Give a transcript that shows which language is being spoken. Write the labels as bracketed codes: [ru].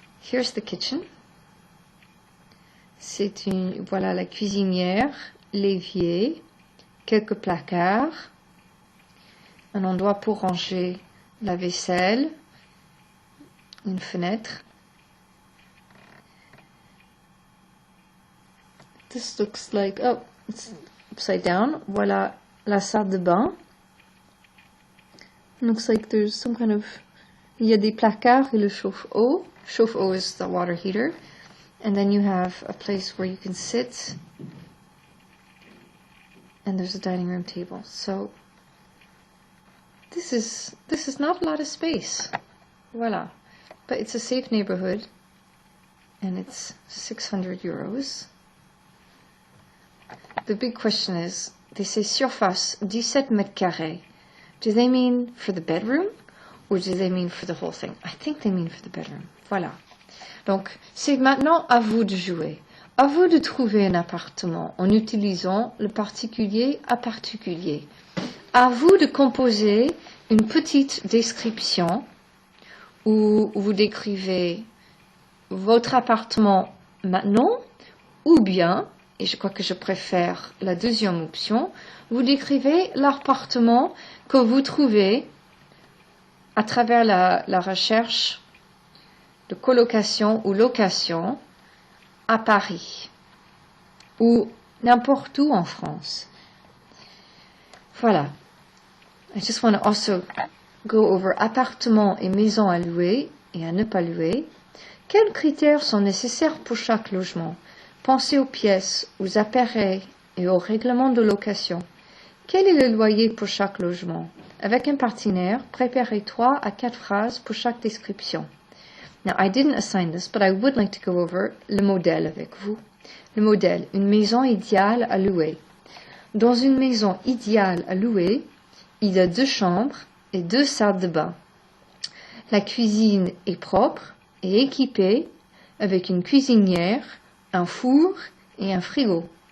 [en] Here's the kitchen. [fr] C'est voilà la cuisinière, l'évier, quelques placards, un endroit pour ranger la vaisselle, une fenêtre. [en] This looks like, oh, it's upside down. [fr] Voilà la salle de bain. [en] Looks like there's some kind of, [fr] il y a des placards et le chauffe-eau. [en] Chauffe-eau is the water heater. And then you have a place where you can sit. And there's a dining room table. So this is not a lot of space. Voilà. But it's a safe neighborhood. And it's 600 euros. the big question is, they say [fr] surface 17 mètres carrés. [en] Do they mean for the bedroom or do they mean for the whole thing? I think they mean for the bedroom. [fr] Voilà. Donc, c'est maintenant à vous de jouer. À vous de trouver un appartement en utilisant le particulier à particulier. À vous de composer une petite description où vous décrivez votre appartement maintenant, ou bien, et je crois que je préfère la deuxième option, vous décrivez l'appartement que vous trouvez à travers la recherche de colocation ou location à Paris ou n'importe où en France. Voilà. [en] I just want to also go over [fr] appartements et maisons à louer et à ne pas louer. Quels critères sont nécessaires pour chaque logement? Pensez aux pièces, aux appareils et aux règlements de location. Quel est le loyer pour chaque logement? Avec un partenaire, préparez 3 à 4 phrases pour chaque description. [en] Now, I didn't assign this, but I would like to go over [fr] le modèle avec vous. Le modèle, une maison idéale à louer. Dans une maison idéale à louer, il y a 2 chambres et 2 salles de bain. La cuisine est propre et équipée avec une cuisinière, un four et un frigo.